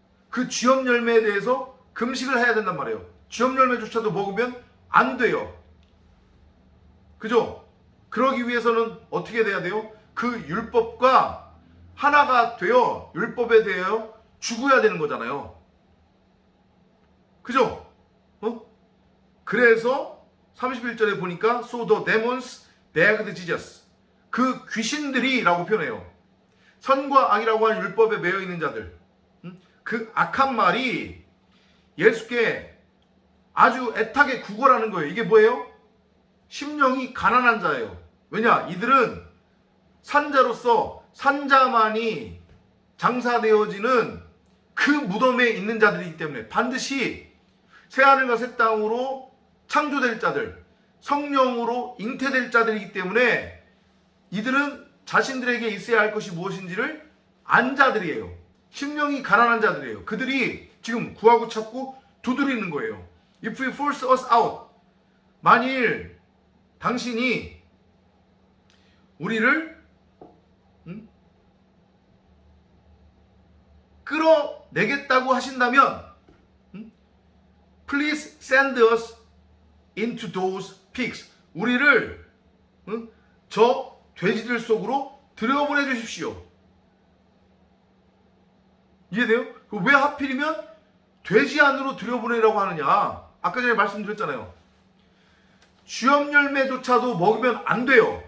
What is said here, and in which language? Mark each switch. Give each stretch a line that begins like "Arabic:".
Korean: 그 쥐염 열매에 대해서 금식을 해야 된단 말이에요. 쥐염 열매조차도 먹으면 안 돼요. 그죠? 그러기 위해서는 어떻게 돼야 돼요? 그 율법과 하나가 되어 율법에 대하여 죽어야 되는 거잖아요. 그죠? 그래서 31절에 보니까
English: So the demons begged Jesus.
Korean: 그 귀신들이 라고 표현해요. 선과 악이라고 하는 율법에 매여 있는 자들. 그 악한 말이 예수께 아주 애타게 구걸하는 거예요. 이게 뭐예요? 심령이 가난한 자예요. 왜냐? 이들은 산자로서 산자만이 장사되어지는 그 무덤에 있는 자들이기 때문에 반드시 새하늘과 새 땅으로 창조될 자들, 성령으로 잉태될 자들이기 때문에 이들은 자신들에게 있어야 할 것이 무엇인지를 안 자들이에요. 심령이 가난한 자들이에요. 그들이 지금 구하고 찾고 두드리는 거예요.
English: If you force us out,
Korean: 만일 당신이 우리를 끌어내겠다고 하신다면
English: Please send us into those pigs.
Korean: 우리를 저 돼지들 속으로 들여보내 주십시오. 이해돼요? 왜 하필이면 돼지 안으로 들여보내라고 하느냐? 아까 전에 말씀드렸잖아요. 쥐염 열매조차도 먹으면 안 돼요.